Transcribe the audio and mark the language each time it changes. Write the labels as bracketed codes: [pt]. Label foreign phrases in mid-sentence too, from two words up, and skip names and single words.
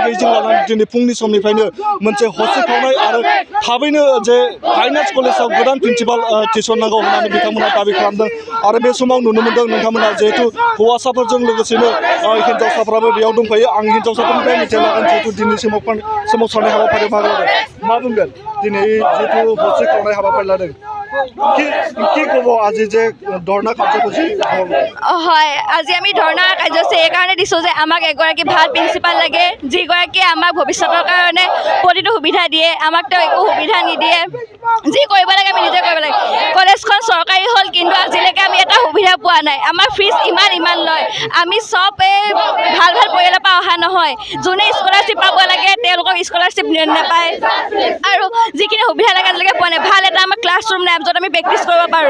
[brx] गैयैजों लानानै दिनै फुंनि समनिफ्रायनो मोनसे हसिखावनाय आरो थाबैनो जे फाइन आर्ट्स कलेजाव गोदान प्रिन्सिपाल थिसननांगौ होननानै बिथांमोना दाबि खालामदों आरो बे समाव नुनो मोनदों नोंथांमोना जिहेतु हौवासाफोरजों लोगोसेनो हिन्जावसाफ्राबो बेयाव दंफायो आं हिन्जावसाफोरनिफ्राय मिथिना लागोन जिहेतु दिनै सोमावसारनाय हाबाफारियाव बाहागो लादों मा बुंगोन दिनै जिहेतु हसिखावनाय हाबाफारि लादों [as] কি ক'ব আজি যে ধৰ্ণা কাৰ্যসূচী হয় আজি আমি ধৰ্ণা কাৰ্যসূচী এইকাৰণে দিছোঁ যে আমাক এগৰাকী ভাল প্ৰিন্সিপাল লাগে যিগৰাকীয়ে আমাক ভৱিষ্যতৰ কাৰণে প্ৰতিটো সুবিধা দিয়ে আমাক তেওঁ একো সুবিধা নিদিয়ে যি কৰিব লাগে আমি নিজে কৰিব লাগে কলেজখন চৰকাৰী হ'ল কিন্তু আজিলৈকে আমি এটা সুবিধা পোৱা নাই আমাৰ ফিজ ইমান লয় আমি চব ভাল পৰিয়ালৰ পৰা অহা নহয় যোনে স্কলাৰশ্বিপ পাব লাগে তেওঁলোকক স্কলাৰশ্বিপ নাপায় আৰু যিখিনি সুবিধা লাগে আজিলৈকে পোৱা নাই ভাল এটা আমাৰ ক্লাছৰুম নাই য'ত আমি প্ৰেক্টিছ কৰিব পাৰোঁ